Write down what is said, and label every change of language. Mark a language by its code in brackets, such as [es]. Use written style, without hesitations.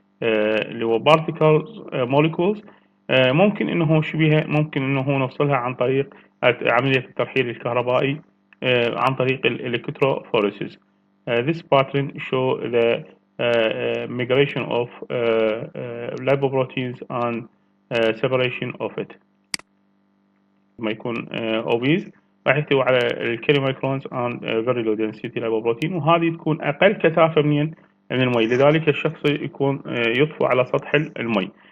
[ar] اللي هو particles molecules ممكن انه شبيهة ممكن انه نوصلها عن طريق عملية الترحيل الكهربائي عن طريق electrophoresis. [en] This pattern show the migration of lipoproteins and separation of it. [ar] ما يكون obese راح يحتوي على الكيلوميكرونز [en] and very low density lipoprotein، [ar] وهذه تكون أقل كثافة من المي، لذلك الشخص يكون يطفو على سطح المي.